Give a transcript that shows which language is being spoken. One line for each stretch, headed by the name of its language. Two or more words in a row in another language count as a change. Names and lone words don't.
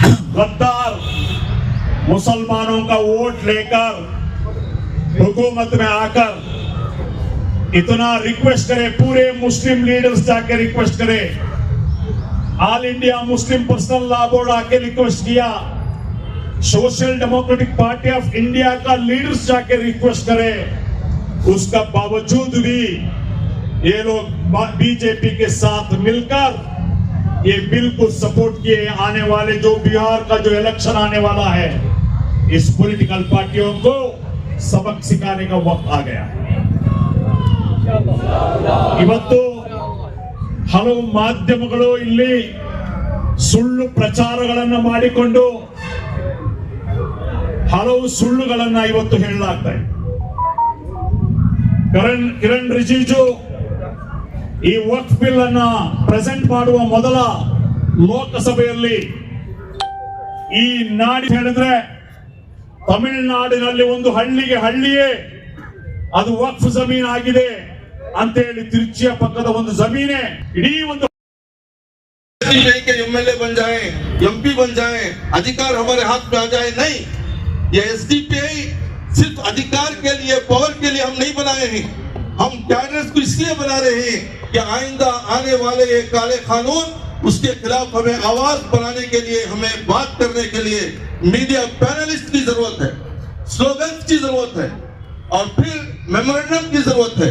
Hindi: गद्दार मुसलमानों का वोट लेकर हुकूमत में आकर इतना रिक्वेस्ट करे, पूरे मुस्लिम लीडर्स जाके रिक्वेस्ट करे, ऑल इंडिया मुस्लिम पर्सनल लॉ बोर्ड आके रिक्वेस्ट किया, सोशल डेमोक्रेटिक पार्टी ऑफ इंडिया का लीडर्स जाके रिक्वेस्ट करे, उसका बावजूद भी ये लोग बीजेपी के साथ मिलकर ये बिल को सपोर्ट किए। आने वाले जो बिहार का जो इलेक्शन आने वाला है, इस पॉलिटिकल पार्टियों को सबक सिखाने का वक्त आ गया है।
Kannada: ಇವತ್ತು ಹಲವು ಮಾಧ್ಯಮಗಳು ಇಲ್ಲಿ ಸುಳ್ಳು ಪ್ರಚಾರಗಳನ್ನು ಮಾಡಿಕೊಂಡು ಹಲವು ಸುಳ್ಳುಗಳನ್ನ ಇವತ್ತು ಹೇಳಲಾಗ್ತಾ ಇದೆ। ಕಿರಣ್ ರಿಜಿಜು ಈ ವಕ್ಫ್ ಬಿಲ್ ಅನ್ನ ಪ್ರೆಸೆಂಟ್ ಮಾಡುವ ಮೊದಲ ಲೋಕಸಭೆಯಲ್ಲಿ ಈ ನಾಡಿ ಹೇಳಿದ್ರೆ ತಮಿಳುನಾಡಿನಲ್ಲಿ ಒಂದು ಹಳ್ಳಿಯೇ ಅದು ವಕ್ಫ್ ಜಮೀನ್ ಆಗಿದೆ ಅಂತ ಹೇಳಿ ತಿರುಚಿಯ ಪಕ್ಕದ ಒಂದು ಜಮೀನೇ ಇಡೀ ಒಂದು
Hindi: के एमएलए बन जाए, एमपी बन जाए, अधिकार हमारे हाथ में आ जाए, नहीं। ये एसडीपीआई सिर्फ अधिकार के लिए, पावर के लिए हम नहीं बनाए हैं। हम कैडर्स को इसलिए बना रहे हैं कि आइंदा आने वाले ये काले कानून, उसके खिलाफ हमें आवाज बनाने के लिए, हमें बात करने के लिए मीडिया पैनलिस्ट की जरूरत है, स्लोगन्स की जरूरत है, और फिर मेमोरेंडम की जरूरत है।